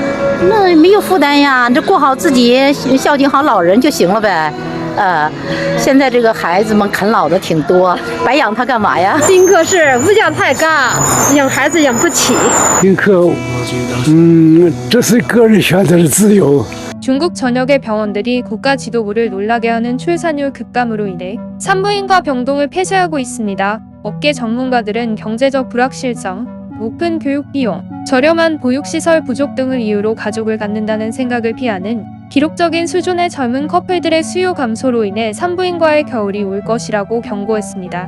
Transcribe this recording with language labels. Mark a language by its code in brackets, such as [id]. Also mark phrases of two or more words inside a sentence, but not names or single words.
[zh] 那没有负担呀，这过好自己，孝敬好老人就行了呗。现在这个孩子们啃老的挺多，白养他干嘛呀？丁克是物价太高，养孩子养不起。丁克，这是个人选择的自由。 [ko] 중국 전역의 병원들이 국가 지도부를 놀라게 하는 출산율 급감으로 인해 산부인과 병동을 폐쇄하고 있습니다. 업계 전문가들은 경제적 불확실성, 높은 교육 비용, 저렴한 보육시설 부족 등을 이유로 가족을 갖는다는 생각을 피하는 기록적인 수준의 젊은 커플들의 수요 감소로 인해 산부인과의 겨울이 올 것이라고 경고했습니다.